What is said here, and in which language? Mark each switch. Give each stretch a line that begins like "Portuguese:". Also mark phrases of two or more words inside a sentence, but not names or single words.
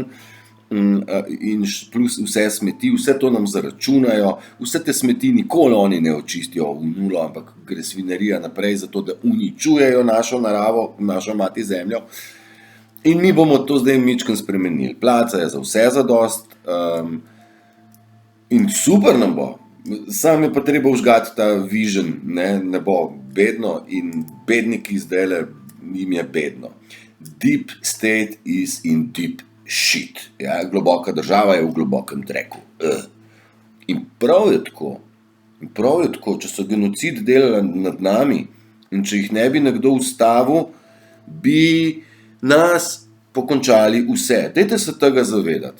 Slovenian: In plus vse smeti, vse to nam zaračunajo, vse te smeti nikoli oni ne očistijo v nulo, ampak gre svinerija naprej zato, da uničujejo našo naravo, našo mati zemljo. In mi bomo to zdaj mičkeno spremenili. Placa je za vse zadost, in super nam bo. Sam je pa treba vžgati ta vision, ne bo bedno, in bedniki zdajle jim je bedno.
English: Deep state is in deep shit.
Slovenian: Ja, globoka država je v globokem dreku. In prav je tako, če so genocid delali nad nami in če jih ne bi nekdo ustavil, bi nas pokončali vse. Dajte se tega zavedati.